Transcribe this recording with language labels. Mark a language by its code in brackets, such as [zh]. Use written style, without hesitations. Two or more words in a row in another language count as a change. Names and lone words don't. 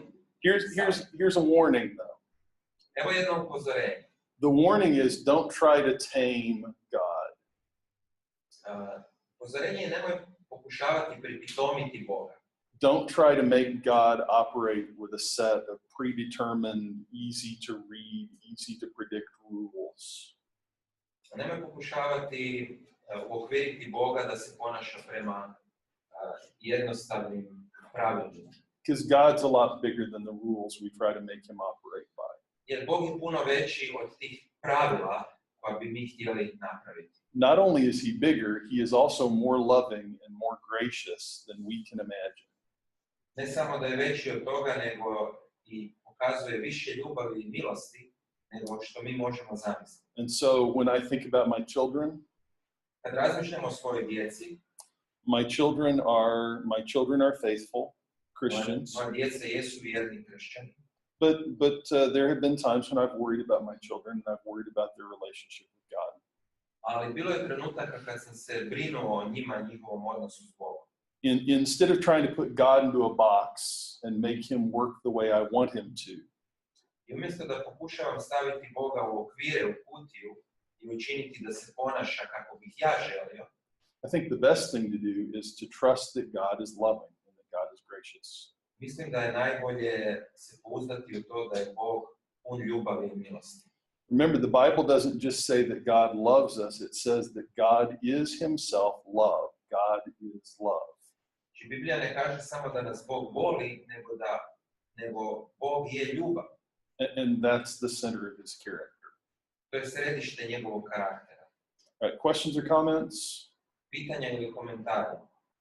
[en] Here's a warning, though. [hr] Evo jedno upozorenje. [en] The warning is don't try to tame God. [hr] Upozorenje je nemoj pokušavati pripitomiti Boga. [en] Don't try to make God operate with a set of predetermined, easy to read, easy to predict rules. [hr] Nemoj pokušavati uokviriti Boga da se ponaša prema jednostavnim pravilima. [en] Because God's a lot bigger than the rules we try to make him operate by. [hr] Jer Bog je puno veći od tih pravila koja bi mi htjeli napraviti. [en] Not only is he bigger, he is also more loving and more gracious than we can imagine. [hr] Ne samo da je veći od toga, nego i pokazuje više ljubavi i milosti nego što mi možemo zamisliti. [en] And so when I think about my children, [hr] kad razmišljamo o svojoj djeci, [en] my children are faithful Christians. [hr] Moje djeca jesu vjerni kršćani. [en] But there have been times when I've worried about my children and I've worried about their relationship with God. [hr] Ali bilo je trenutaka kad sam se brinuo o njima i njihovom odnosu s Bogom. [en] Instead of trying to put God into a box and make him work the way I want him to. [hr] I umjesto da pokušavam staviti Boga u okvire, u kutiju i učiniti da se ponaša kako bih ja želio, [en] I think the best thing to do is to trust that God is loving and that God is gracious. [hr] Mislim da je najbolje se pouzdati u to da je Bog pun ljubavi i milosti. [en] Remember, the Bible doesn't just say that God loves us, it says that God is himself love. God is love. [hr] Znači, Biblija ne kaže samo da nas Bog voli, nego Bog je ljubav. [en] And that's the center of his character. [hr] To je središte njegovog karaktera. [en] All right, questions or comments? [hr] Pitanja ili komentari?